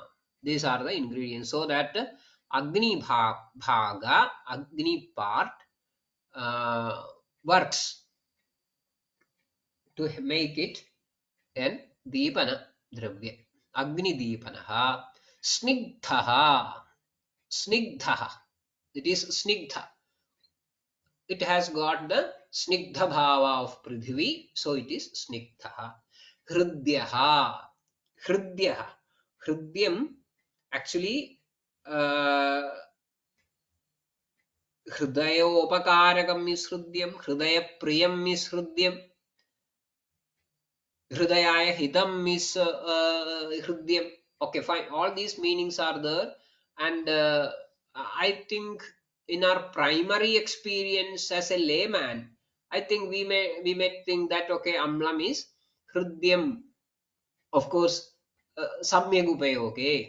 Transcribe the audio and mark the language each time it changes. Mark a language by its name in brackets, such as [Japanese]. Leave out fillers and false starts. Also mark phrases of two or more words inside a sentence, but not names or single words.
[English] These are the ingredients. So that [Sanskrit] अग्नि भाग, [English] Agni part works to make it an [Sanskrit] दीपन द्रव्य. अग्नि दीपनः। स्निग्धः. Snigdhaha. [English] It is Snigdha. It has got the [Sanskrit] स्निग्ध भाव [English] of Prithvi. So it is [Sanskrit] स्निग्धः। हृद्यः. Hridyaha. Hridyam actually Hridayopakarakam is Hridyam. Hridayapriyam is Hridyam. हृदयाय हितम् [English] is Hridyam. Okay, fine. All these meanings are there. And I think in our primary experience as a layman, I think we may think that okay, Amlam is Hridyam. Of course, Samyagupayoge.